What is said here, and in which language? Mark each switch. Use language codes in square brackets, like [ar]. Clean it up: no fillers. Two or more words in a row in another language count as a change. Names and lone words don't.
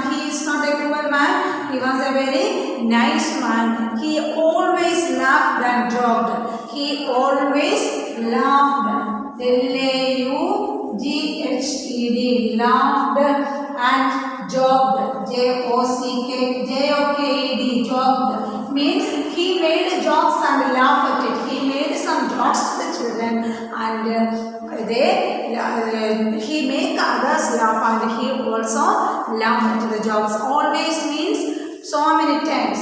[en] He is not a cruel man. He was a very nice man. He always laughed and joked. He always laughed. L-A-U-G-H-E-D, laughed and joked. J-O-K-E-D, joked. Means he made jokes and laughed at it. He made some jokes to the children and he make others laugh and he also laughed at the jokes. Always means so many times.